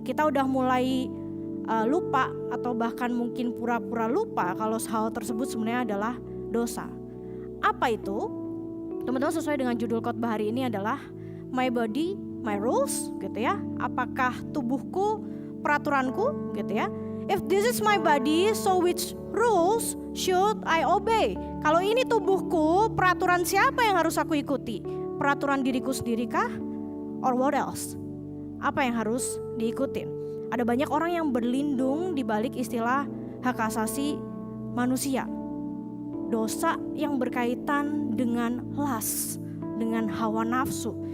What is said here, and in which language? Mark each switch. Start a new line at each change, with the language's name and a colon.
Indonesian: Kita udah mulai lupa atau bahkan mungkin pura-pura lupa kalau hal tersebut sebenarnya adalah dosa. Apa itu? Teman-teman, sesuai dengan judul khotbah hari ini adalah My Body, My Rules gitu ya. Apakah tubuhku peraturanku gitu ya.
English: If this is my body, so which rules should I obey?
Indonesian: Kalau ini tubuhku, peraturan siapa yang harus aku ikuti? Peraturan diriku sendiri kah?
English: Or what else?
Indonesian: Apa yang harus diikutin? Ada banyak orang yang berlindung di balik istilah hak asasi manusia. Dosa yang berkaitan dengan lust, dengan hawa nafsu.